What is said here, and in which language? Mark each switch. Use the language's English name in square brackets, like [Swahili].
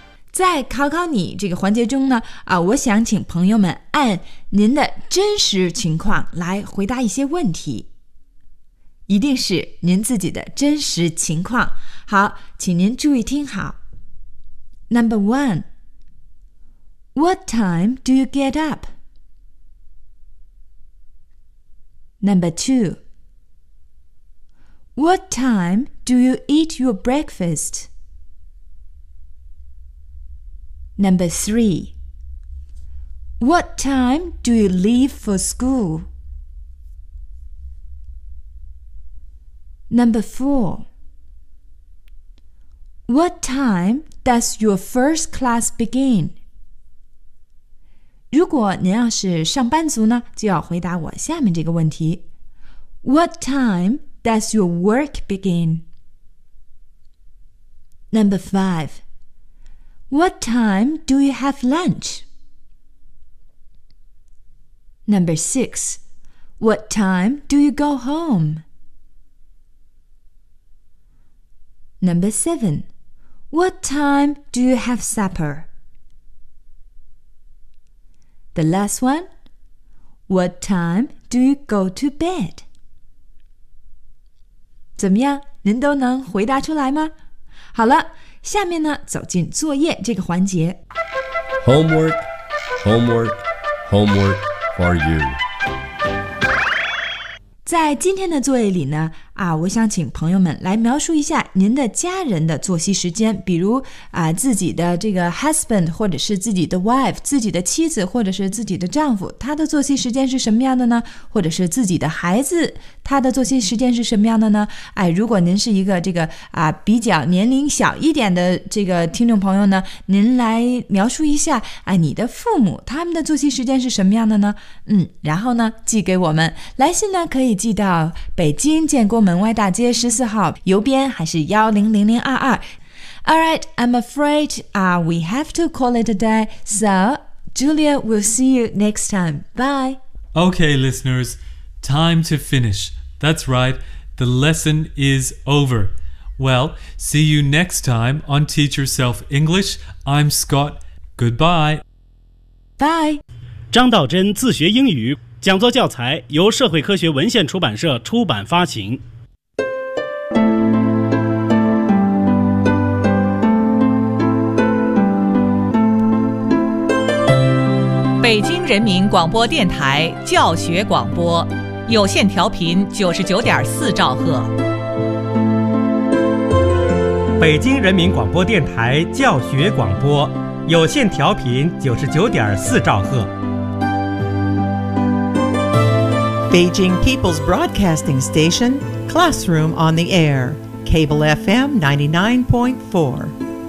[Chinese] 在考考你这个环节中呢，我想请朋友们按您的真实情况来回答一些问题。一定是您自己的真实情况。好，请您注意听好。 [English] Number one, what time do you get up? Number two, what time do you eat your breakfast? Number three, what time do you leave for school? Number four, what time does your first class begin? [Chinese] 如果您要是上班族呢，就要回答我下面这个问题。 [English] What time does your work begin? Number five, what time do you have lunch? Number six, what time do you go home? Number seven, what time do you have supper? The last one, what time do you go to bed? [Chinese] 怎么样，您都能回答出来吗？好了，下面呢，走进作业这个环节。 [English] Homework, homework, homework for you. [Chinese] 在今天的作业里呢，我想请朋友们来描述一下您的家人的作息时间，比如自己的这个 husband 或者是自己的 wife， 自己的妻子或者是自己的丈夫，他的作息时间是什么样的呢？或者是自己的孩子，他的作息时间是什么样的呢？如果您是一个这个比较年龄小一点的这个听众朋友呢，您来描述一下你的父母他们的作息时间是什么样的呢？然后呢寄给我们，来信呢可以寄到北京建国门外大街14号，邮编还是100022。 [English] Alright, I'm afraid we have to call it a day. So, Julia, we'll see you next time. Bye! Okay, listeners, time to finish. That's right, the lesson is over. Well, see you next time on Teach Yourself English. I'm Scott. Goodbye! Bye! [Chinese] 张道真自学英语讲座教材由社会科学文献出版社出版发行。北京人民广播电台教学广播，有线调频99.4兆赫。北京人民广播电台教学广播，有线调频99.4兆赫。 [English] Beijing People's Broadcasting Station, Classroom on the Air, Cable FM 99.4.